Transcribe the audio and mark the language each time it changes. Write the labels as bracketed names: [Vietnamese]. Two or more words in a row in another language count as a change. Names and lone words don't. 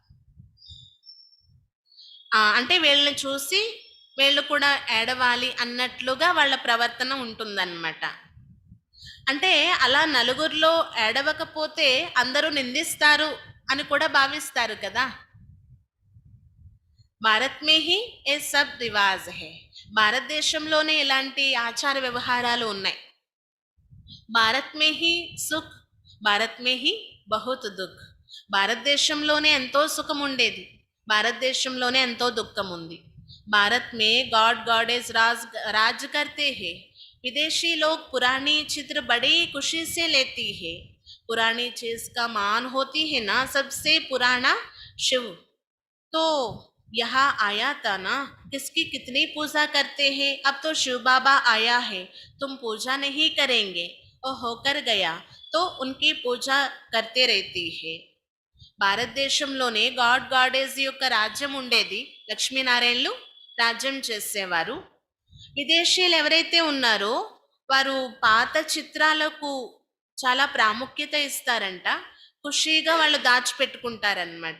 [Telugu] అంటే వీళ్ళని చూసి వీళ్ళు కూడా ఏడవాలి అన్నట్లుగా వాళ్ళ ప్రవర్తన ఉంటుందన్నమాట. అంటే అలా నలుగురిలో ఏడవకపోతే అందరూ నిందిస్తారు అని కూడా భావిస్తారు కదా. [Hindi] भारत में ही ये सब रिवाज है. [Telugu] భారతదేశంలోనే ఇలాంటి ఆచార వ్యవహారాలు ఉన్నాయి. [Hindi] भारत में ही सुख, भारत में ही बहुत दुःख. [Telugu] భారతదేశంలోనే ఎంతో సుఖం ఉండేది, భారతదేశంలోనే ఎంతో దుఃఖం ఉంది. [Hindi] भारत में [English] God goddess [Hindi] राज करते हैं. विदेशी लोग पुरानी चित्र बड़ी खुशी से लेती है. पुरानी चीज का मान होती है ना सबसे पुराना शिव. तो यहाँ आया था ना, किसकी कितनी पूजा करते हैं. अब तो शिव बाबा आया है, तुम पूजा नहीं करेंगे, और होकर गया तो उनकी पूजा करते रहती है. [Telugu] భారతదేశంలోనే [English] God goddess [Telugu] యొక్క రాజ్యం ఉండేది. లక్ష్మీనారాయణలు రాజ్యం చేసేవారు. విదేశీయులు ఎవరైతే ఉన్నారో వారు పాత చిత్రాలకు చాలా ప్రాముఖ్యత ఇస్తారంట. ఖుషీగా వాళ్ళు దాచిపెట్టుకుంటారనమాట.